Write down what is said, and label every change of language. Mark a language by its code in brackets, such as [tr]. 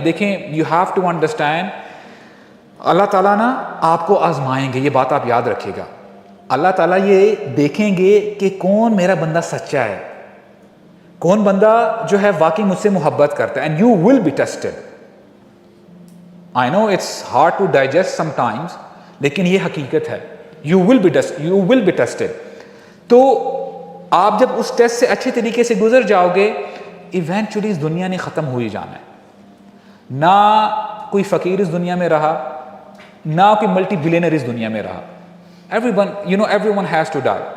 [ur] دیکھیں, [en] you have to understand, [ur] اللہ تعالیٰ نا آپ کو آزمائیں گے, یہ بات آپ یاد رکھیے گا. اللہ تعالیٰ یہ دیکھیں گے کہ کون میرا بندہ سچا ہے, کون بندہ جو ہے واقعی مجھ سے محبت کرتا ہے. [en] And you will be tested. I know it's hard to digest sometimes, [ur] لیکن یہ حقیقت ہے. [en] You will be tested. [ur] تو آپ جب اس ٹیسٹ سے اچھے طریقے سے گزر جاؤ گے, ایونچولی اس دنیا نے ختم ہو ہی جانا ہے. نہ کوئی فقیر اس دنیا میں رہا, نہ کوئی ملٹی بلینر اس دنیا میں رہا. [en] Everyone has to die.